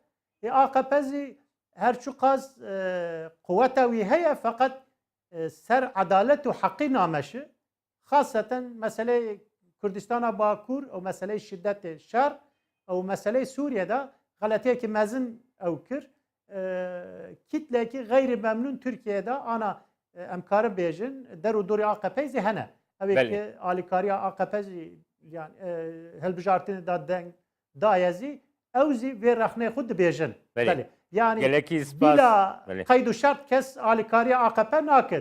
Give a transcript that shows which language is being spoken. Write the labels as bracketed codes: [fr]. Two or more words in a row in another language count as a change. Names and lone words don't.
[ku] AKP zî herçû qas kuvveta wî heye fakat ser adalet û heqî nameşi. Xaseten meseleyê Kurdistana Bakur û meseleyê şiddetê şer û meseleyê Sûriye'de xeletiyekî mezin ew kir. Kitlekî [tr] gayri memnun [ku] Türkiye'de ana em karin bêjin der û dorê AKP zî hene. Ev ki alîkariya AKP zî yani hilbijartinê da deng daye zî ew zî vê rexnê xwe dibêjin. Yani bila qeyd û şert kes alîkariya AKP nake.